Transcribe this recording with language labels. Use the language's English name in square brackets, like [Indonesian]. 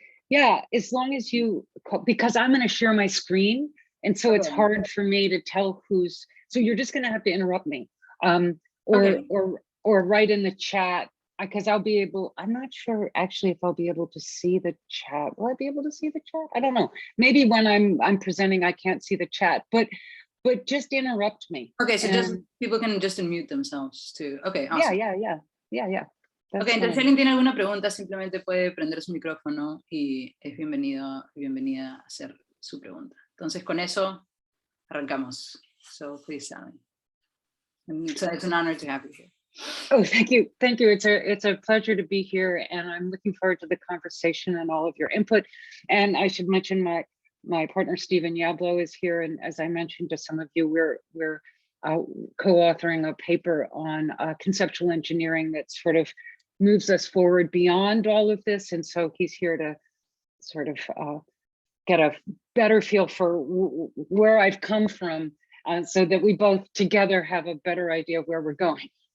[English] Yeah, as long as you, because I'm going to share my screen, and so it's hard for me to tell who's, so you're just going to have to interrupt me, or write in the chat, because I'll be able, I'm not sure actually if I'll be able to see the chat. Will I be able to see the chat? I don't know. Maybe when I'm presenting, I can't see the chat, but just interrupt me. Okay, so just people can just unmute themselves too. Okay, awesome. Yeah. [Spanish] Ok, entonces si alguien tiene alguna pregunta, simplemente puede prender su micrófono y es bienvenida a hacer su pregunta. Entonces con eso arrancamos. [English] So please, Sally. So it's an honor to have you here. Oh, thank you. It's a pleasure to be here, and I'm looking forward to the conversation and all of your input. And I should mention my partner Stephen Yablo is here, and as I mentioned to some of you, we're co-authoring a paper on conceptual engineering that sort of moves us forward beyond all of this, and so he's here to sort of get a better feel for where I've come from, so that we both together have a better idea of where we're going.